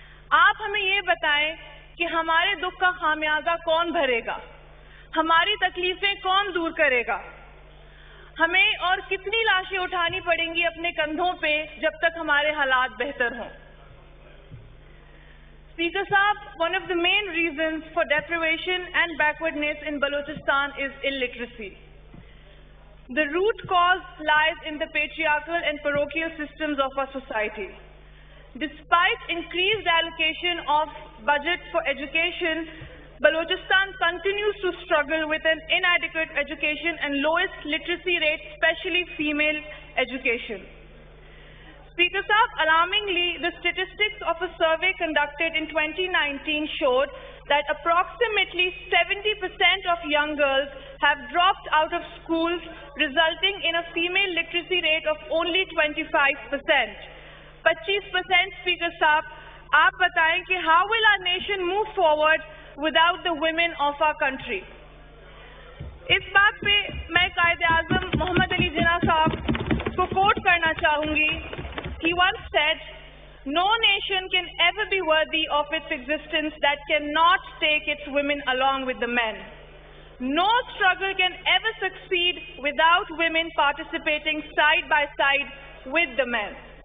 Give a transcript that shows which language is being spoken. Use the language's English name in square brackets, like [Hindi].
[Urdu] آپ ہمیں یہ بتائیں کہ ہمارے دکھ کا خامیازہ کون بھرے گا, ہماری تکلیفیں کون دور کرے گا, ہمیں اور کتنی لاشیں اٹھانی پڑیں گی اپنے کندھوں پہ جب تک ہمارے حالات بہتر ہوں. [English] Speaker Saab, one of the main reasons for deprivation and backwardness in Balochistan is illiteracy. The root cause lies in the patriarchal and parochial systems of our society. Despite increased allocation of budget for education, Balochistan continues to struggle with an inadequate education and lowest literacy rate, especially female education. Speaker Saab, alarmingly, the statistics of a survey conducted in 2019 showed that approximately 70% of young girls have dropped out of schools, resulting in a female literacy rate of only 25%. 25%, Speaker Saab, [Urdu] aap bataएं कि [English] how will our nation move forward without the women of our country? [Urdu] اس بات پہ میں قائد اعظم محمد علی جناح صاحب کو کوٹ کرنا چاہوں گی. [English] He once said, "No nation can ever be worthy of its existence that cannot take its women along with the men. No struggle can ever succeed without women participating side by side with the men."